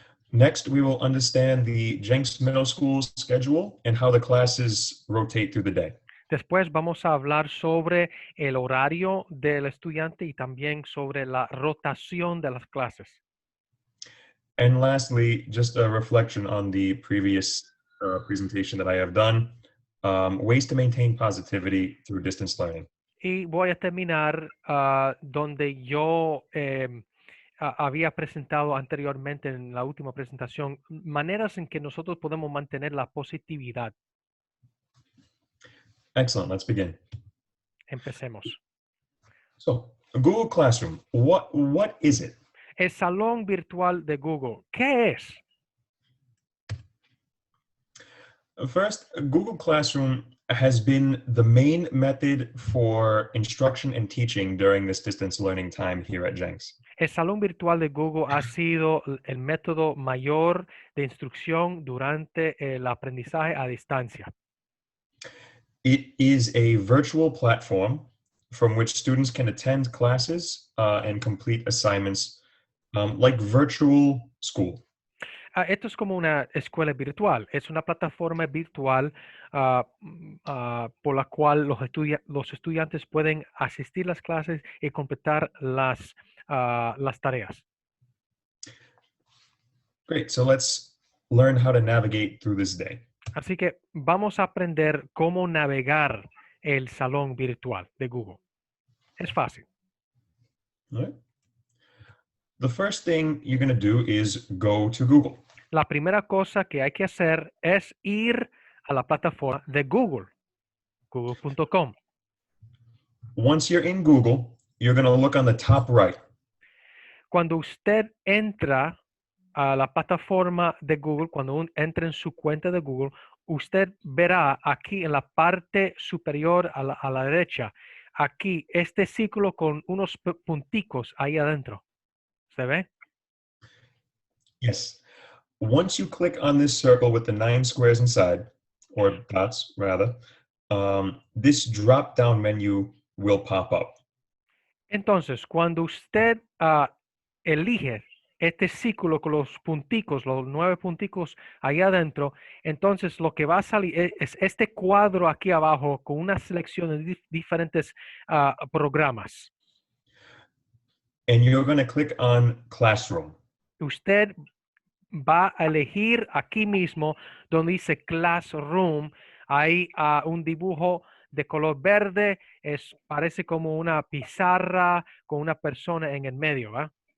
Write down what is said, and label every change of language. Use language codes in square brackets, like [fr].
[en] Next, we will understand the Jenks Middle School schedule and how the classes rotate through the day. [es] Después vamos a hablar sobre el horario del estudiante y también sobre la rotación de las clases. [en] And lastly, just a reflection on the previous presentation that I have done, ways to maintain positivity through distance learning. [es] Y voy a terminar donde yo había presentado anteriormente en la última presentación, maneras en que nosotros podemos mantener la positividad. [en] Excellent, let's begin. [es] Empecemos. [en] So, Google Classroom, what is it? [es] El salón virtual de Google, ¿qué es? [en] First, Google Classroom has been the main method for instruction and teaching during this distance learning time here at Jenks. [es] El salón virtual de Google ha sido el método mayor de instrucción durante el aprendizaje a distancia. [en] It is a virtual platform from which students can attend classes and complete assignments like virtual school. [es] Esto es como una escuela virtual, es una plataforma virtual por la cual los estudiantes pueden asistir a las clases y completar las tareas. [en] Great, so let's learn how to navigate through this day. [es] Así que vamos a aprender cómo navegar el salón virtual de Google. Es fácil. [en] All right. The first thing you're going to do is go to Google. [es] La primera cosa que hay que hacer es ir a la plataforma de Google, google.com. [en] Once you're in Google, you're going to look on the top right. [es] Cuando usted entra a la plataforma de Google, cuando entra en su cuenta de Google, usted verá aquí en la parte superior a la derecha, aquí este círculo con unos punticos ahí adentro. ¿Se ve? [en] Yes. Once you click on this circle with the 9 squares inside, or dots rather, this drop-down menu will pop up. [es] Entonces, cuando usted elige este círculo con los punticos, los 9 punticos ahí adentro, entonces lo que va a salir es este cuadro aquí abajo con una selección de diferentes programas. [en] And you're going to click on Classroom. [es] Usted va a elegir aquí mismo donde dice Classroom. Hay un dibujo de color verde, parece como una pizarra con una persona en el medio, ¿eh?